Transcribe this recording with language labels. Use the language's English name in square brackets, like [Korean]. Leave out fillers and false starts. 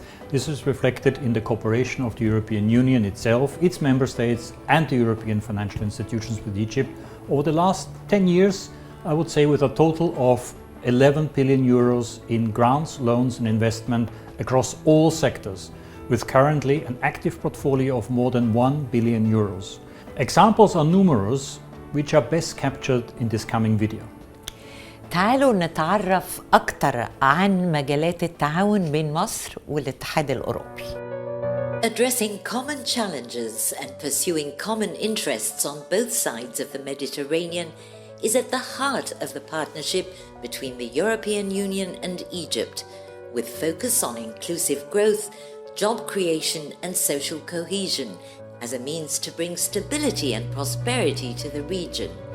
[English] This is reflected in the cooperation of the European Union itself, its member states and the European financial institutions with Egypt over the last 10 years, I would say, with a total of 11 billion euros in grants, loans and investment across all sectors, with currently an active portfolio of more than 1 billion euros. Examples are numerous, which are best captured in this coming video. [Arabic] تعالوا نتعرف أكثر عن مجالات التعاون بين مصر والاتحاد الأوروبي. [English] Addressing common challenges and pursuing common interests on both sides of the Mediterranean is at the heart of the partnership between the European Union and Egypt, with focus on inclusive growth, job creation and social cohesion as a means to bring stability and prosperity to the region.